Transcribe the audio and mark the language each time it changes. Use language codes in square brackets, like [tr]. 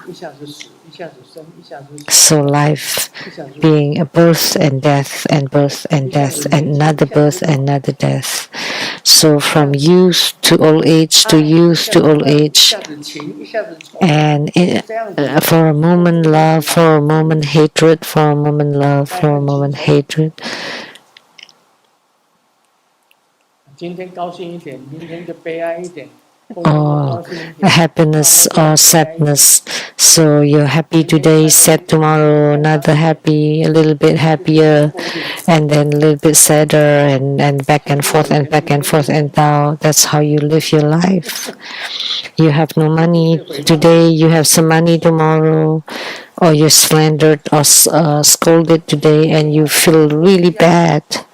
[zh] 一下子死，一下子生，一下子死， [en] So life [zh] 一下子 [en] being a birth and death and birth and death and another birth and another death. So from youth to old age to youth to old [zh] 一 [en] age, [zh] 下子情，一下子仇， [en] and for a moment love, for a moment hatred, for a moment love, for a moment hatred. [zh] 今天高兴一点，明天就悲哀一点，后天 [en] Or [zh] 高兴一点， [en] happiness or sadness. So you're happy today, sad tomorrow, another happy, a little bit happier, and then a little bit sadder, and back and forth and back and forth, and now that's how you live your life. You have no money today, you have some money tomorrow, or you're slandered or scolded today, and you feel really bad.